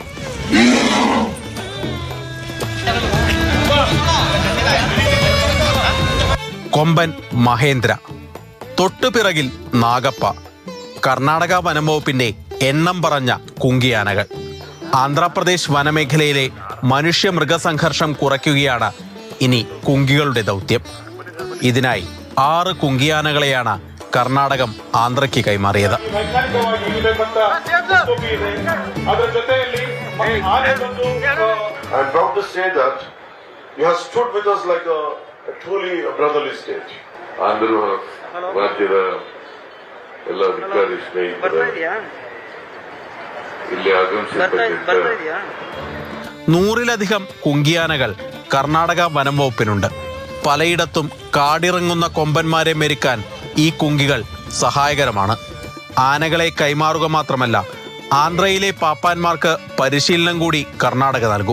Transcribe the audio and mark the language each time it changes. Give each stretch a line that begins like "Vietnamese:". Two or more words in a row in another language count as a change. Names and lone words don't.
Malayalam: കൊമ്പൻ മഹേന്ദ്ര, തൊട്ടുപിറകിൽ നാഗപ്പ, കർണാടക വനം വകുപ്പിന്റെ എണ്ണം പറഞ്ഞ കുങ്കിയാനകൾ. ആന്ധ്രാപ്രദേശ് വനമേഖലയിലെ മനുഷ്യമൃഗസംഘർഷം കുറയ്ക്കുകയാണ് ഇനി കുങ്കികളുടെ ദൗത്യം. ഇതിനായി 6 കുങ്കിയാനകളെയാണ് കർണാടകം ആന്ധ്രയ്ക്ക് കൈമാറിയത്.
English: truly a brotherly state.
Kannada: Andhra ರಾಜ್ಯದ ಎಲ್ಲ ಅಧಿಕಾರಿ ಸ್ನೇಹಿತರು ಇಲ್ಲಿ ಆಗಮಿಸಿರ್ತಕ್ಕಂಥ
Malayalam: 100-ലധികം കുങ്കിയാനകൾ കർണാടക വനം വകുപ്പിനുണ്ട്. പലയിടത്തും കാടിറങ്ങുന്ന കൊമ്പന്മാരെ മെരുക്കാൻ ഈ കുങ്കികൾ സഹായകരമാണ്. ആനകളെ കൈമാറുക മാത്രമല്ല, ആന്ധ്രയിലെ പാപ്പാന്മാർക്ക് പരിശീലനം കൂടി കർണാടക നൽകും.